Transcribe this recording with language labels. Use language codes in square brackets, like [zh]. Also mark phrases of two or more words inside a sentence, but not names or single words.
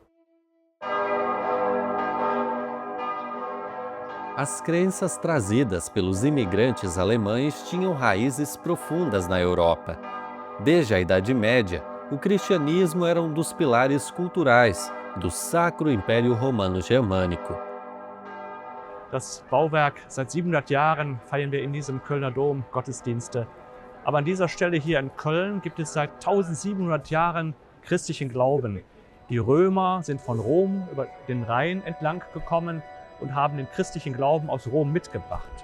[pt] As crenças trazidas pelos imigrantes alemães tinham raízes profundas na Europa. Desde a Idade Média, o cristianismo era um dos pilares culturais do Sacro Império Romano Germânico. [de] Das Bauwerk, seit 700 Jahren feiern wir in diesem Kölner Dom Gottesdienste. Aber an dieser Stelle hier in Köln gibt es seit 1700 Jahren christlichen Glauben. Die Römer sind von Rom über den Rhein entlang gekommen und haben den christlichen Glauben aus Rom mitgebracht.